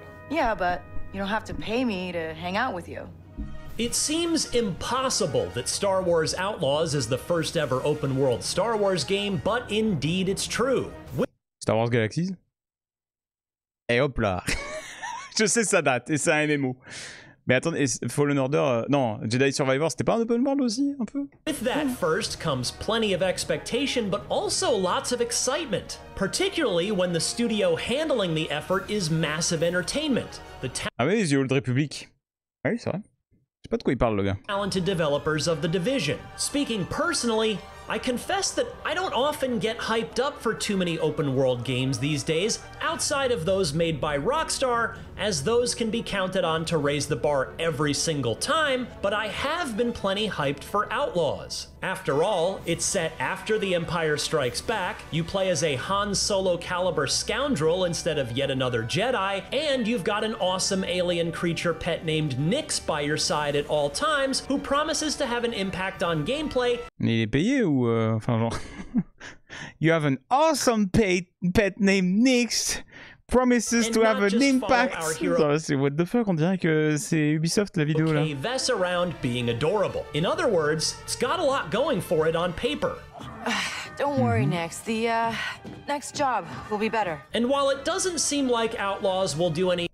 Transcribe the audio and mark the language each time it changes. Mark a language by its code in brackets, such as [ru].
[en] Yeah, but you don't have to pay me to hang out with you. It seems impossible that Star Wars Outlaws is the first ever open world Star Wars game, but indeed it's true. [fr] Star Wars Galaxies. Et hop là. Je sais sa date et c'est un MMO. Mais attendez, Fallen Order, non, Jedi Survivor, c'était pas un open world aussi, un peu? [en] With that first comes plenty of expectation, but also lots of excitement, particularly when the studio handling the effort is massive entertainment. The [fr] Ah oui, The Old Republic. Ah oui, c'est vrai. Je sais pas de quoi il parle, le gars. [en] Talented developers of The Division. Speaking personally, I confess that I don't often get hyped up for too many open world games these days, outside of those made by Rockstar, as those can be counted on to raise the bar every single time, but I have been plenty hyped for Outlaws. After all, it's set after The Empire Strikes Back, you play as a Han Solo caliber scoundrel instead of yet another Jedi, and you've got an awesome alien creature pet named Nyx by your side at all times, who promises to have an impact on gameplay. [fr] Mais il est payé ou enfin genre [en] You have an awesome pet named Nyx. Promises to have an impact. [fr] C'est [en] what the fuck, [fr] on dirait que c'est Ubisoft la vidéo là. [en] Vess around being adorable. In other words, it's got a lot going for it on paper. Don't worry, Nyx. The next job will be better. And while it doesn't seem like Outlaws will do any...